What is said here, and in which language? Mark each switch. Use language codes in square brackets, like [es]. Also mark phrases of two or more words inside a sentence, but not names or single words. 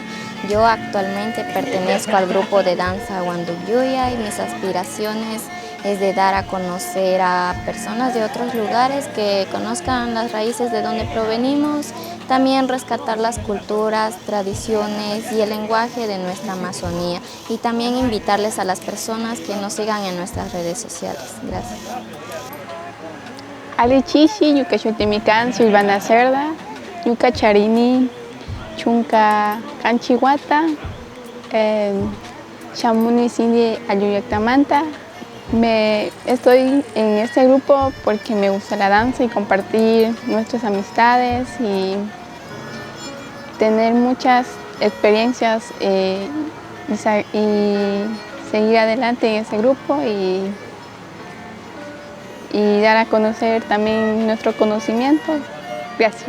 [es] Yo actualmente pertenezco al grupo de danza Huánuc Yuyak, y mis aspiraciones es de dar a conocer a personas de otros lugares que conozcan las raíces de donde provenimos, también rescatar las culturas, tradiciones y el lenguaje de nuestra Amazonía, y también invitarles a las personas que nos sigan en nuestras redes sociales. Gracias. [qu] Ali Chichi, Yuka Chutimican, Silvana Cerda, Yuka Charini, Chunka Canchihuata, Chamuni Sindi Ayuyactamanta. [es] Estoy en este grupo porque me gusta la danza y compartir nuestras amistades y tener muchas experiencias y seguir adelante en ese grupo y dar a conocer también nuestro conocimiento.